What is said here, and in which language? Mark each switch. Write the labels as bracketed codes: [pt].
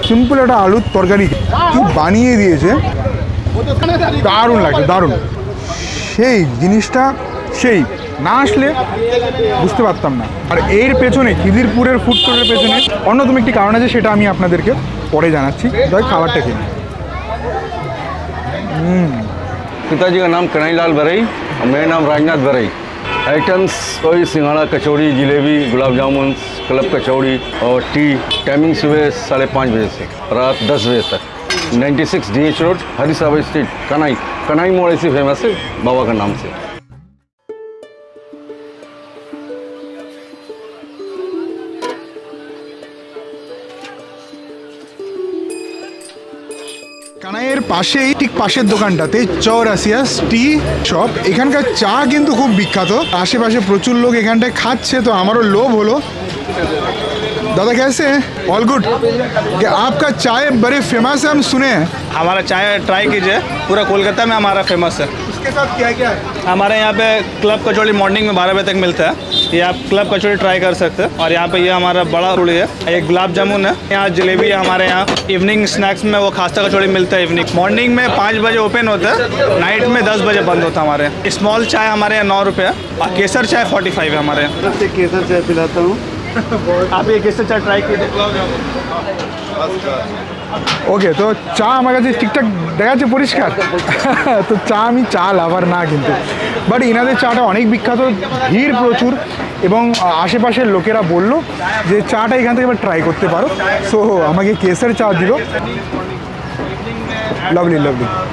[bn] Simple একটা আলুর তরকারি কি বানিয়ে দিয়েছে, দারুণ লাগছে, দারুণ। সেই জিনিসটা সেই না আসলে বুঝতে পারতাম না। আর এর পেছনে খিদিরপুরের ফুড কোর্টের পেছনে অন্যতম একটি কারণ আছে, সেটা আমি আপনাদেরকে পরে জানাচ্ছি। তাই খাবারটা কিনি। [hi] पिताजी का नाम कन्हैयालाल बरई और मेरा नाम राजनाथ बरई। आइटम्स वही सिंघाड़ा, कचौड़ी, जिलेबी, गुलाब जामुन, क्लब कचौड़ी और टी। टाइमिंग सुबह 5:30 बजे से रात 10 बजे तक। 96 DH road, हरीसाबाई street, Kanai. Kanai मोड़ ऐसी फेमस है बाबा का नाम से। [bn] কানাইয়ের পাশেই ঠিক পাশের দোকানটাতে চৌরাসিয়াস টি শপ, এখানকার চা কিন্তু খুব বিখ্যাত। আশেপাশে প্রচুর লোক এখানটায় খাচ্ছে, তো আমারও লোভ হলো। [hi] दादा कैसे हैं? [en] All good. [hi] क्या आपका चाय बड़े फेमस है, हम सुने हैं। हमारा चाय ट्राई कीजिए, पूरा कोलकाता में हमारा फेमस है। उसके साथ क्या क्या है? हमारे यहाँ पे क्लब कचौड़ी मॉर्निंग में 12 बजे तक मिलता है, ये आप क्लब कचौड़ी ट्राई कर सकते हैं। और यहाँ पे ये हमारा बड़ा रोड़ी है, एक गुलाब जामुन है, यहाँ जलेबी है। हमारे यहाँ इवनिंग स्नैक्स में वो खास्ता कचौड़ी मिलता है। इवनिंग मॉर्निंग में 5 बजे ओपन होता है, नाइट में 10 बजे बंद होता है हमारे यहाँ। स्मॉल चाय हमारे यहाँ 9 रुपये और केसर चाय 45 है हमारे यहाँ। केसर चाय पिलाता हूँ, आप ये केसर चाय ट्राई कीजिए। [bn] ওকে, তো চা আমার কাছে ঠিকঠাক দেখা যাচ্ছে পরিষ্কার। তো চা আমি চা লাভার না কিন্তু, বাট এনাদের চাটা অনেক বিখ্যাত, ভিড় প্রচুর এবং আশেপাশের লোকেরা বললো যে চাটা এখান থেকে এবার ট্রাই করতে পারো। সো আমাকে কেসের চা দিল, লাভলি লাভলি।